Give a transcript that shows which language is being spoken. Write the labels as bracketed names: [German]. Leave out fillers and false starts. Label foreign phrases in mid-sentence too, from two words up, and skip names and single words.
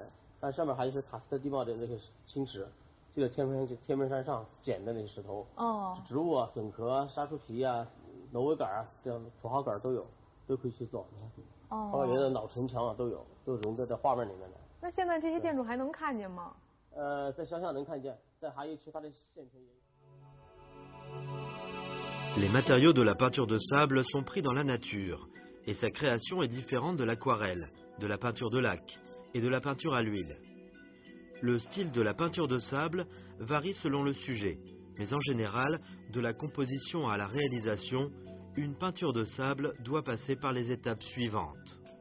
[Chinese] 但上面还是喀斯特地貌的那些青石，这个天门山上捡的那些石头，植物啊、笋壳啊、沙树皮啊、挪威杆啊，这样土豪杆都有，都可以去做。包括原来的老城墙啊都有，都融在这画面里面的。那现在这些建筑还能看见吗？在乡下能看见，在还有其他的县城也有。 [French] Les matériaux de la peinture de sable sont pris dans la nature, et sa création est différente de l'aquarelle, de la peinture de lac et de la peinture à l'huile. Le style de la peinture de sable varie selon le sujet, mais en général, de la composition à la réalisation, une peinture de sable doit passer par les étapes suivantes.